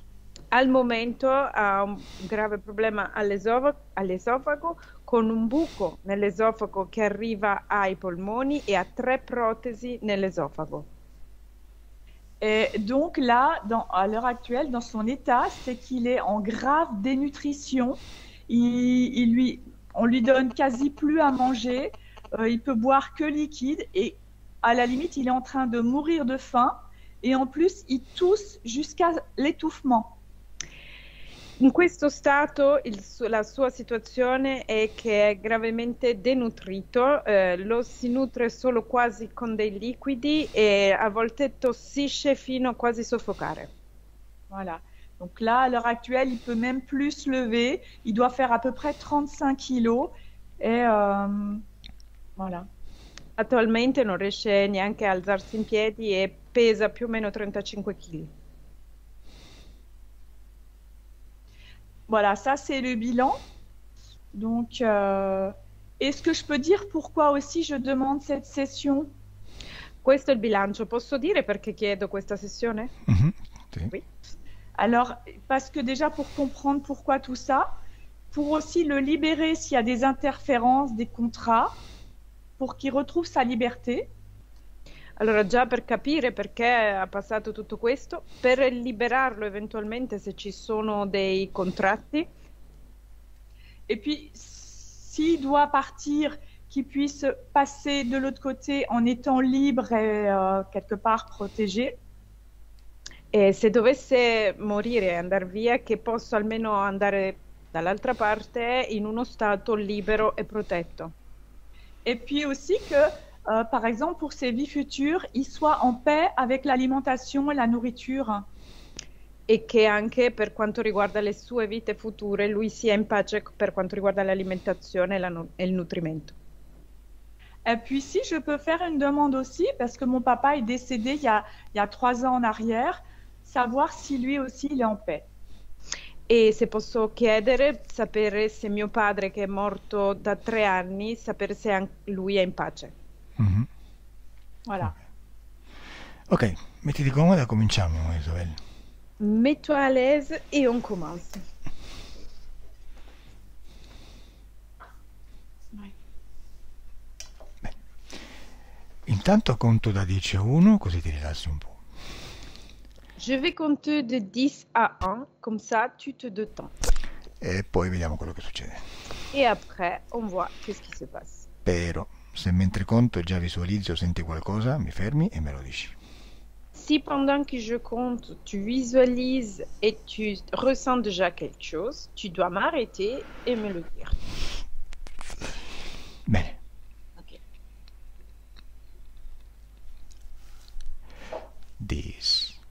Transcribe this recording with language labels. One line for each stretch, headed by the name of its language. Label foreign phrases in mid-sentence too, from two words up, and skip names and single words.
Italian: Al momento ha un grave problema all'esofago, con un buco nell'esofago che arriva ai polmoni e ha 3 protesi nell'esofago.
French: Et donc là, à l'heure actuelle, dans son état, c'est qu'il est en grave dénutrition. On lui donne quasi plus à manger. Il peut boire que liquide et à la limite, il est en train de mourir de faim. Et en plus, il tousse jusqu'à l'étouffement.
Italian: In questo stato la sua situazione è che è gravemente denutrito, lo si nutre solo quasi con dei liquidi e a volte tossisce fino a quasi soffocare.
French: Voilà. Donc là, à l'heure actuelle, il peut même plus se lever. Il doit faire à peu près 35 kilos. Et voilà.
Italian: Attualmente non riesce neanche a alzarsi in piedi e pesa più o meno 35 kg.
French: Voilà, ça c'est le bilan. Donc, est-ce que je peux dire pourquoi aussi je demande cette session?
Italian: Questo è il bilancio. Posso dire perché chiedo questa sessione? Sì.
French: Oui. Alors, parce que déjà pour comprendre pourquoi tout ça, pour aussi le libérer s'il y a des interférences, des contrats, pour qu'il retrouve sa liberté.
Italian: Allora, già per capire perché ha passato tutto questo, per liberarlo eventualmente se ci sono dei contratti.
French: Et puis, s'il doit partir, qu'il puisse passer de l'autre côté en étant libre et quelque part protégé.
Italian: E se dovesse morire e andare via, che posso almeno andare dall'altra parte in uno stato libero e protetto.
French: Et puis aussi que, par exemple, pour ses vies futures, il soit en paix avec l'alimentation et la nourriture.
Italian: E che anche per quanto riguarda le sue vite future lui sia in pace per quanto riguarda l'alimentazione e il nutrimento.
French: Et puis si je peux faire une demande aussi, parce que mon papa est décédé il y a 3 ans en arrière, savoir si lui aussi il est en paix.
Italian: E se posso chiedere, sapere se mio padre, che è morto da 3 anni, sapere se lui è in pace.
French: Voilà.
Italian: Ok, mettiti comoda, cominciamo, Isabelle.
French: Mets-toi à l'aise et on commence.
Italian: Bene. Intanto conto da 10 a 1, così ti rilassi un po'.
French: Je vais compter de 10 à 1, comme ça tu te détends.
Italian: E poi vediamo quello che succede.
French: Et après, on voit qu'est-ce qui se passe.
Italian: Però, se mentre conto già visualizzi o senti qualcosa, mi fermi e me lo dici.
French: Si pendant que je compte, tu visualises et tu ressens déjà quelque chose, tu dois m'arrêter et me le dire.
Italian: Bene. Ok. 10.